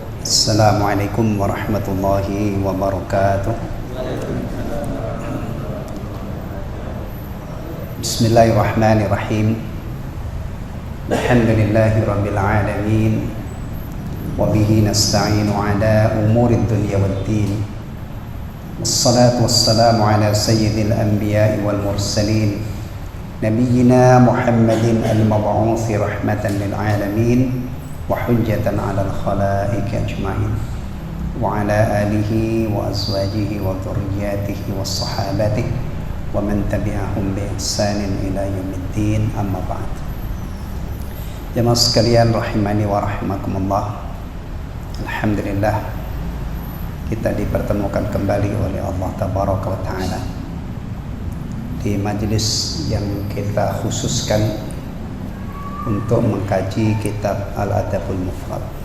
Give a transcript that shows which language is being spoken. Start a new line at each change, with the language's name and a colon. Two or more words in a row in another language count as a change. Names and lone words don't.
Arabic: السلام عليكم ورحمة الله وبركاته. بسم الله الرحمن الرحيم. الحمد لله رب العالمين. وبه نستعين على أمور الدنيا والدين. والصلاة والسلام على سيد الأنبياء والمرسلين نبينا محمد المبعوث رحمة للعالمين وحجة على الخلائق أجمعين وعلى آله وأزواجه وذريته وصحابته ومن تبعهم بإحسان إلى يوم الدين أما بعد.
Indonesian: Jemaah sekalian
Arabic: رحمني ورحمكم الله,
Indonesian: alhamdulillah kita dipertemukan kembali oleh Allah
Arabic: تبارك وتعالى
Indonesian: di majelis yang kita khususkan untuk mengkaji kitab Al-Adabul Mufrad.